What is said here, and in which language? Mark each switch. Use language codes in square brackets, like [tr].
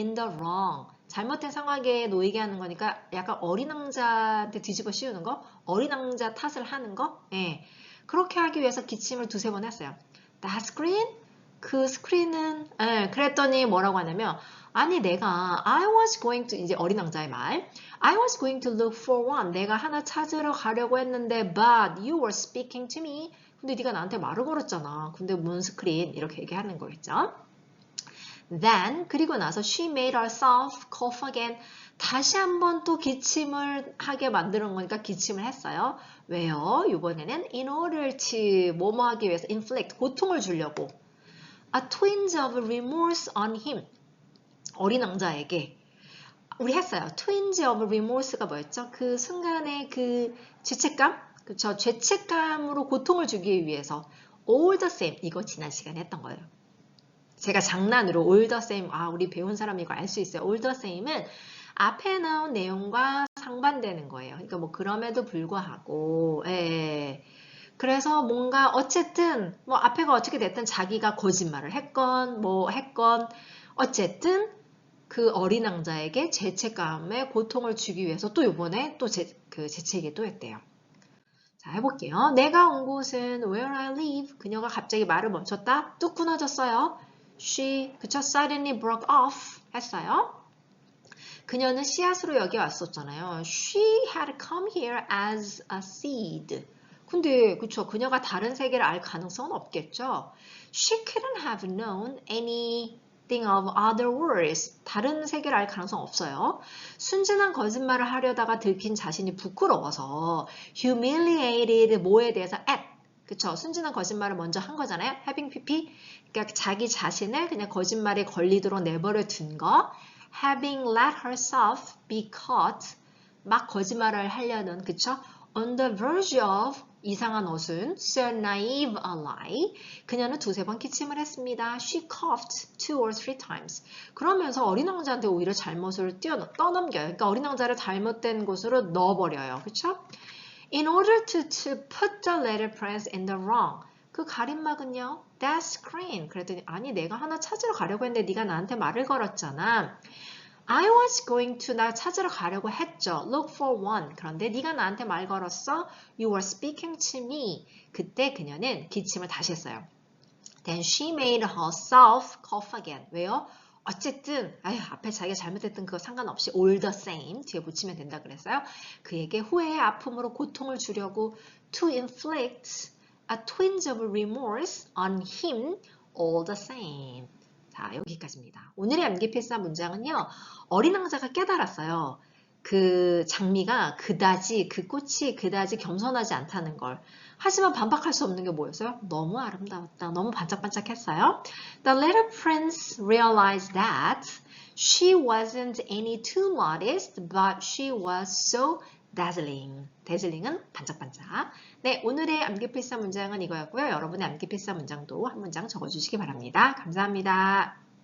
[ko] in the wrong 잘못된 상황에 놓이게 하는 거니까 약간 어린 왕자한테 뒤집어 씌우는 거 어린 왕자 탓을 하는 거 예. 그렇게 하기 위해서 기침을 2-3번 했어요. [en] that screen? [ko] 그 스크린은 예, 그랬더니 뭐라고 하냐면 아니 내가 [en] I was going to [ko] 이제 어린 왕자의 말 [en] I was going to look for one. [ko] 내가 하나 찾으러 가려고 했는데 [en] but you were speaking to me. [ko] 근데 네가 나한테 말을 걸었잖아. 근데 뭔 스크린 이렇게 얘기하는 거겠죠. [en] Then [ko] 그리고 나서 [en] she made herself cough again. [ko] 다시 한번 또 기침을 하게 만드는 거니까 기침을 했어요. 왜요? 이번에는 [en] in order to [ko] 뭐뭐 하기 위해서 [en] inflict [ko] 고통을 주려고 [en] a twinge of remorse on him. [ko] 어린 왕자에게 우리 했어요. twinge of remorse가 뭐였죠? 그 순간의 그 죄책감? 그쵸? 죄책감으로 고통을 주기 위해서 [en] all the same [ko] 이거 지난 시간에 했던 거예요. 제가 장난으로 all the same 우리 배운 사람이 이거 알 수 있어요. all the same은 앞에 나온 내용과 상반되는 거예요. 그러니까 뭐 그럼에도 불구하고 그래서 뭔가 어쨌든 뭐 앞에가 어떻게 됐든 자기가 거짓말을 했건 뭐 했건 어쨌든 그 어린 왕자에게 죄책감에 고통을 주기 위해서 또 이번에 또 재채기 또 했대요. 자, 해볼게요. 내가 온 곳은 [en] where I live. [ko] 그녀가 갑자기 말을 멈췄다. 뚝 끊어졌어요. She, 그쵸? [en] Suddenly broke off [ko] 했어요. 그녀는 씨앗으로 여기 왔었잖아요. [en] She had come here as a seed. [ko] 근데 그쵸? 그녀가 다른 세계를 알 가능성은 없겠죠? [en] She couldn't have known anything of other worlds. [ko] 다른 세계를 알 가능성 없어요. 순진한 거짓말을 하려다가 들킨 자신이 부끄러워서 humiliated 뭐에 대해서 at 그쵸? 순진한 거짓말을 먼저 한 거잖아요. having pp 그러니까 자기 자신을 그냥 거짓말에 걸리도록 내버려 둔 거 [en] having let herself be caught [ko] 막 거짓말을 하려는 그쵸? [en] on the verge of [ko] 이상한 어순 [en] so naive a lie [ko] 그녀는 2-3번 기침을 했습니다. [en] She coughed 2 or 3 times [ko] 그러면서 어린 왕자한테 오히려 잘못을 떠넘겨요. 그러니까 어린 왕자를 잘못된 곳으로 넣어버려요. 그쵸? [en] In order to put the little prince in the wrong [ko] 그 가림막은요. [en] That screen [ko] 그랬더니 아니 내가 하나 찾으러 가려고 했는데 네가 나한테 말을 걸었잖아. [en] I was going to [ko] 나 찾으러 가려고 했죠. [en] Look for one. [ko] 그런데 네가 나한테 말 걸었어. [en] You were speaking to me. [ko] 그때 그녀는 기침을 다시 했어요. [en] Then she made herself cough again. [ko] 왜요? 어쨌든 앞에 자기가 잘못했던 그거 상관없이 all the same 뒤에 붙이면 된다 그랬어요. 그에게 후회의 아픔으로 고통을 주려고 [en] to inflict a twinge of remorse on him all the same. [ko] 자, 여기까지입니다. 오늘의 암기 필사 문장은요. 어린 왕자가 깨달았어요. 그 장미가 그다지 그 꽃이 그다지 겸손하지 않다는 걸. 하지만 반박할 수 없는 게 뭐였어요? 너무 아름다웠다. 너무 반짝반짝했어요. [en] The little prince realized that she wasn't any too modest, but she was so dazzling. [ko] dazzling은 반짝반짝. 네, 오늘의 암기 필사 문장은 이거였고요. 여러분의 암기 필사 문장도 한 문장 적어주시기 바랍니다. 감사합니다.